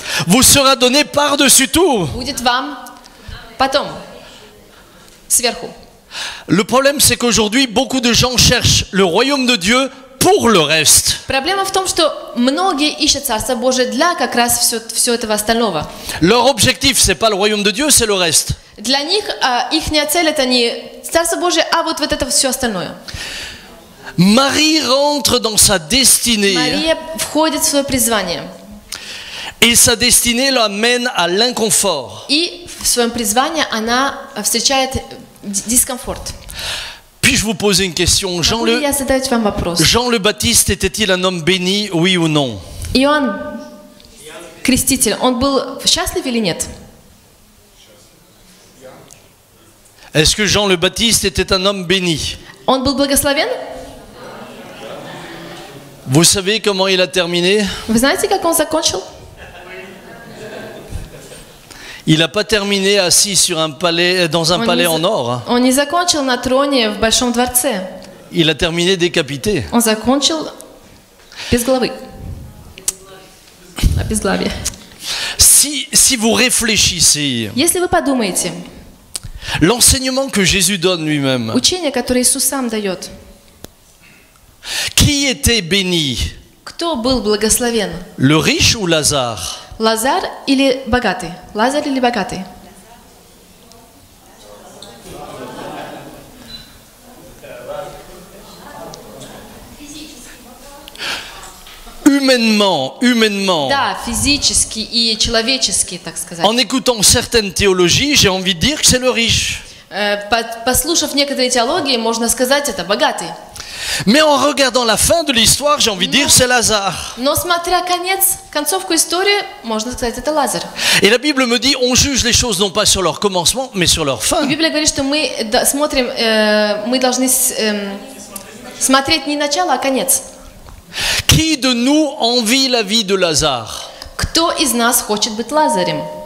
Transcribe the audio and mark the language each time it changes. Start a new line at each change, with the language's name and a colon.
French: vous sera donné par-dessus tout.
Russian: будет вам потом, сверху.
French: Le problème, c'est qu'aujourd'hui, beaucoup de gens cherchent le royaume de Dieu pour le reste.
Russian: Проблема в том, что многие ищут Царство Божие для как раз все этого остального.
French: Leur objectif, c'est pas le royaume de Dieu, c'est le reste.
Russian: Для них ихняя цель это не Царство Божие, а вот это все остальное.
French: Marie rentre dans sa destinée
Russian: Мария входит в свое призвание.
French: et sa destinée l'amène à l'inconfort.
Russian: И в своем призвании она встречает дискомфорт.
French: Puis-je vous poser une question?
Russian: Могу ли я задать вам вопрос?
French: Jean le Baptiste était-il un homme béni, oui ou non?
Russian: Иоанн Креститель, он был счастлив или нет?
French: Est-ce que Jean le Baptiste était un homme béni?
Russian: Он был благословен?
French: Vous savez comment il a terminé?
Russian: Вы знаете, как он закончил?
French: Il n'a pas terminé assis sur un palais, dans un palais en or.
Russian: Он не закончил на троне в большом дворце.
French: Il a terminé décapité.
Russian: Он закончил без головы. Обезглавие.
French: Si vous réfléchissez,
Russian: Если вы подумаете,
French: l'enseignement que Jésus donne lui-même,
Russian: учение, которое Иисус сам дает,
French: qui était béni?
Russian: кто был благословен?
French: Le riche ou Lazare?
Russian: Лазар или богатый? Лазарь или богатый?
French: Humainement,
Russian: Да, физически и человечески, так сказать.
French: en écoutant certaines théologies, j'ai envie de dire que c'est le riche.
Russian: Послушав некоторые теологии, можно сказать, это богатый.
French: Mais en regardant la fin de l'histoire, j'ai envie de dire c'est Lazare.
Russian: Но смотря концовку истории, можно сказать, это Лазарь.
French: Et la Bible me dit, on juge les choses non pas sur leur commencement, mais sur leur
Russian: И
French: fin.
Russian: Библия говорит, что мы смотрим, мы должны смотреть не начало, а конец.
French: Qui de nous envie la vie de Lazare?
Russian: Кто из нас хочет быть Лазарем?